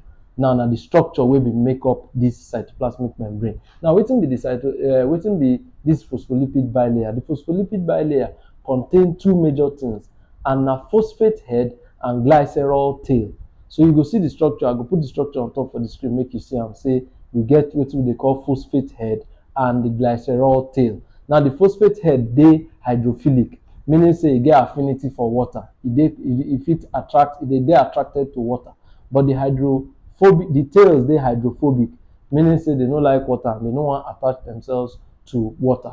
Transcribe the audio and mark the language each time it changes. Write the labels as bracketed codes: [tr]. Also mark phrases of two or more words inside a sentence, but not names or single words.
[pcm] Now the structure will be make up this cytoplasmic membrane. Now wetin be this phospholipid bilayer? The phospholipid bilayer contain two major things, and a phosphate head and glycerol tail. So you go see the structure. I go put the structure on top for the screen, make you see am. Say we get wetin they call phosphate head and the glycerol tail. Now the phosphate head dey hydrophilic, meaning say e get affinity for water. Dey attracted to water. But the tails dey hydrophobic, meaning say they no like water and they no wan attach themselves to water.